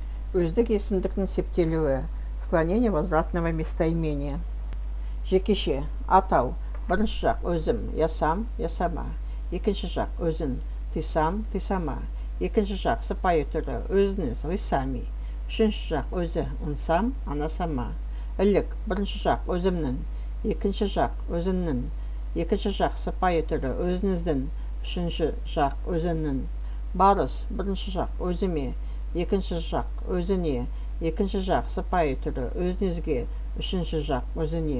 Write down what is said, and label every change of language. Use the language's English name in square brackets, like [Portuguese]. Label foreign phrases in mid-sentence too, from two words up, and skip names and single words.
[Kazakh] Өздік есімдіктің септелуі. [Russian] Склонение возвратного местоимения. [Kazakh] Жекеше. Атау. Бірінші жақ өзім, [Russian] я сам, я сама. [Kazakh] Екінші жақ өзін, [Russian] ты сам, ты сама. [Kazakh] Екінші жақ сыпайы түрі өзіңіз, [Russian] вы сами. [Kazakh] Үшінші жақ өзі, [Russian] он сам, она сама. [Kazakh] Ілік. Бірінші жақ өзімнің, екінші жақ өзіңнің. Екінші жақ сыпайы түрі өзіңіздің, үшінші жақ өзіңнің. Барыс. Бірінші жақ өзіме, екінші жақ өзіне, екінші жақ сыпайы түрі өзіңізге, үшінші жақ өзіне.